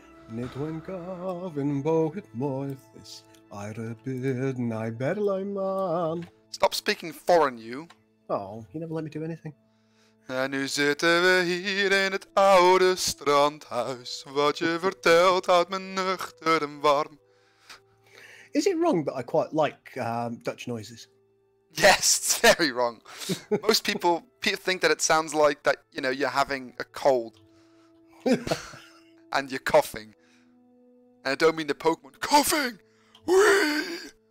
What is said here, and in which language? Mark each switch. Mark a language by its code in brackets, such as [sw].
[en] Nid Gavin bohet moithis, Ira bid I bedlai man. Stop speaking foreign, you. Oh, you never let me do anything. [nl] En nu zitten we hier in het oude strandhuis. Wat je vertelt houdt me nuchter en warm. [en] Is it wrong that I quite like Dutch noises? Yes, it's very wrong. Most people think that it sounds like that, you know, you're having a cold. And you're coughing. And I don't mean the Pokemon. Coughing! Whee!